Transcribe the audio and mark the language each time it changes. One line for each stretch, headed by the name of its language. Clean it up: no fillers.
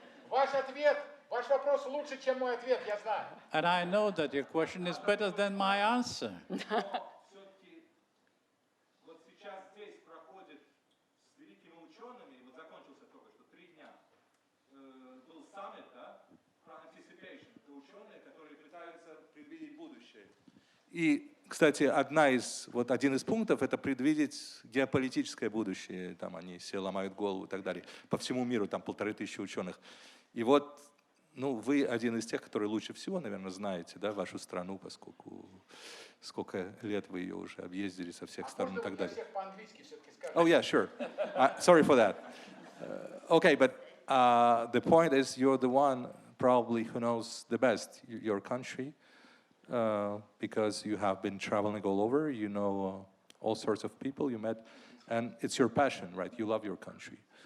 Russian: Ваш ответ, ваш вопрос лучше, чем мой ответ, я знаю. And I know that your question is better than my answer. Все-таки вот сейчас здесь проходит с великими учеными, вот закончился только что 3 дня, был саммит, да, про anticipation. Это ученые, которые пытаются предвидеть будущее. И, кстати, один из пунктов – это предвидеть геополитическое будущее. Там они все ломают голову и так далее. По всему миру там 1500 ученых. И вот, ну, вы один из тех, которые лучше всего, наверное, знаете, да, вашу страну, поскольку сколько лет вы ее уже объездили со всех сторон и так далее. Всех по-английски все-таки скажем.
English: Oh, yeah, sure. Sorry for that. Okay, but the point is you're the one probably who knows the best your country because you have been traveling all over, you know all sorts of people you met, and it's your passion, right? You love your country.